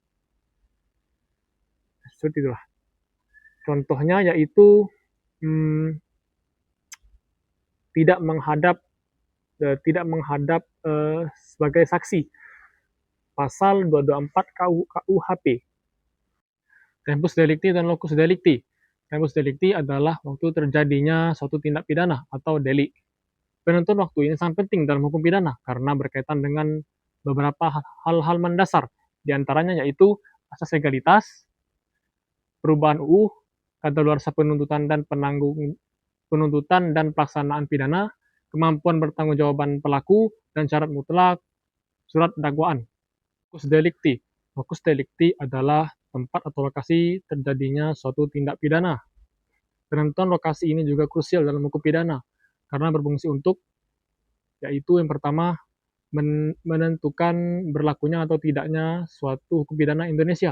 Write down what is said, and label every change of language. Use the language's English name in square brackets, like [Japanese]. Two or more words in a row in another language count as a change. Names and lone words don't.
[Indonesian] Seperti itulah. Contohnya yaitu tidak menghadap sebagai saksi. Pasal 224 KUHP. [Latin] Tempus delicti dan locus delicti. Tempus delicti [Indonesian] adalah waktu terjadinya suatu tindak pidana atau delik. Penentuan waktu ini sangat penting dalam hukum pidana karena berkaitan dengan beberapa hal-hal mendasar. Di antaranya yaitu asas legalitas, perubahan UU, kadaluarsa penuntutan dan pelaksanaan pidana, kemampuan bertanggungjawaban pelaku, dan syarat mutlak surat dakwaan. [Latin] Locus delicti. Locus delicti [Indonesian] adalah tempat atau lokasi terjadinya suatu tindak pidana. Penentuan lokasi ini juga krusial dalam hukum pidana karena berfungsi untuk, yaitu yang pertama, menentukan berlakunya atau tidaknya suatu hukum pidana Indonesia.